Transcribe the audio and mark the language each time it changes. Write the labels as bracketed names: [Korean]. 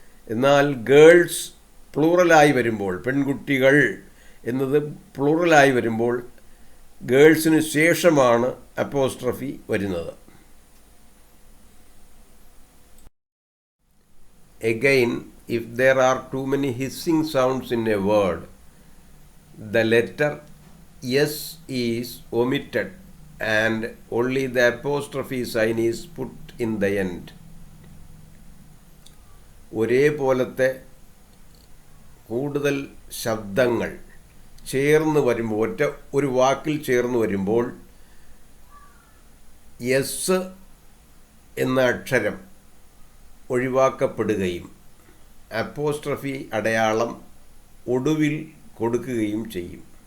[Malayalam] എന്നാൽ ഗേൾസ് പ്ലൂറലായി വരുമ്പോൾ, പെൺകുട്ടികൾ എന്നത് പ്ലൂറലായി വരുമ്പോൾ ഗേൾസിന് ശേഷമാണ് അപ്പോസ്ട്രഫി വരുന്നത്. [English] Again, if there are too many hissing sounds in a word, the letter S is omitted and only the apostrophe sign is put in the end. [Malayalam] ഒരേപോലത്തെ കൂടുതൽ ശബ്ദങ്ങൾ ചേർന്ന് വരുമ്പോൾ, ഒരു വാക്കിൽ ചേർന്ന് വരുമ്പോൾ എസ് എന്ന അക്ഷരം ഒഴിവാക്കപ്പെടുകയും അപ്പോസ്ട്രഫി അടയാളം ഒടുവിൽ കൊടുക്കുകയും ചെയ്യും.